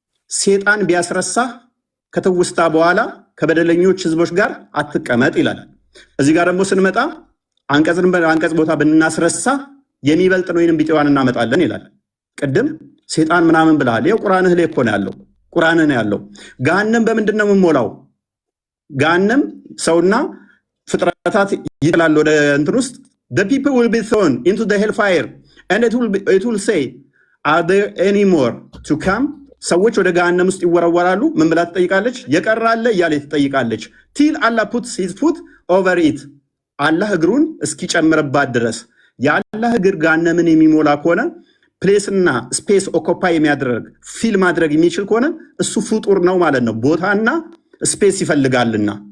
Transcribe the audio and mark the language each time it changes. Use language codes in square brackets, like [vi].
[am] ሴጣን ቢያስረሳ ከተውስታ በኋላ ከበደለኞች ህዝቦች ጋር አትቀመጥ ይላል። እዚህ ጋር ደግሞ ስንመጣ አንቀጽ ቦታ ብናስረሳ የሚበልጥ ነው ወይንም ቢጤዋን እናመጣለን ይላል። ቅድም ሴጣን ምናምን ብለሃል። ይኸው ቁርአንህ ላይ እኮ ነው ያለው። ቁርአንህ ነው ያለው። ገሃነም በምንድን ነው የምሞላው? ገሃነም ሰውና ፍጥረታት ይጥላል ወደ እንትን ውስጥ [en] the people will be thrown into the hellfire and it will say are there any more to come? [am] ሰዎች ወደ ገሃነም ውስጥ ይወረወራሉ። ምን ብላ ትጠይቃለች? የቀራለ እያለ ትጠይቃለች። [en] till Allah puts his foot over it [am] አላህ እግሩን እስኪጨምርባት ድረስ። የአላህ እግር ገሃነምን የሚሞላ ከሆነ ፕሌስና ስፔስ ኦኮፓይ የሚያደርግ ፊል ማድረግ የሚችል ከሆነ እሱ ፍጡር ነው ማለት ነው። ቦታና ስፔስ ይፈልጋልና